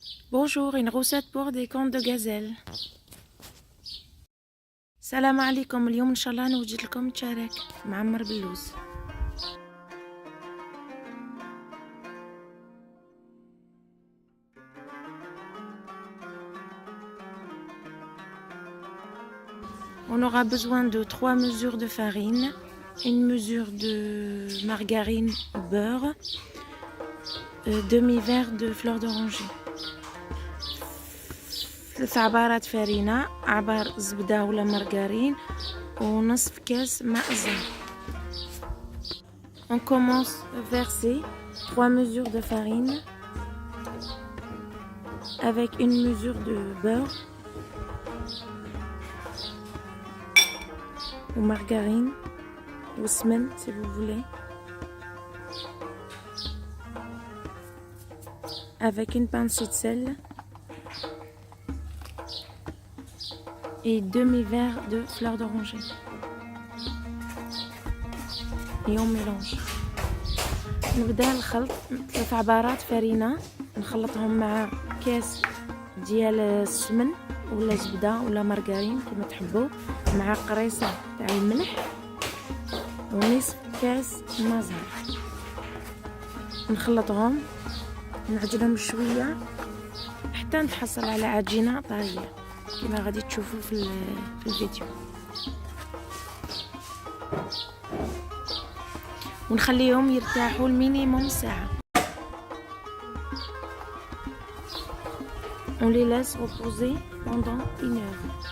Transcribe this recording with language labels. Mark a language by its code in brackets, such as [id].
[fr] Bonjour, une recette pour des cornes de gazelle. [ar] السلام عليكم. اليوم ان شاء الله انا وجدت لكم تشارك معمر باللوز. [fr] On aura besoin de 3 mesures de farine, une mesure de margarine ou beurre, demi-verre de fleur d'oranger. [ar] 3 عبارات فرينة، عبار زبدة ولا مارغرين ونصف كاس ماء الزهر. [fr] On commence à verser 3 mesures de farine avec une mesure de beurre ou margarine ou semaine si vous voulez, avec une pincée de sel et demi-verre de fleur d'oranger. Et on mélange. [ar] نبدا الخلط 3 عبارات فرينة نخلطهم مع كاس ديال السمن ولا زبدة ولا مارغرين كما تحبوا، مع قريصة تاع الملح ونصف كاس ماء زهر. نخلطهم نعجنهم شوية حتى نتحصل على عجينة طرية كما غادي تشوفوا في الفيديو، ونخليهم يرتاحوا المينيموم ساعة. [fr] On les laisse reposer pendant 1 heure.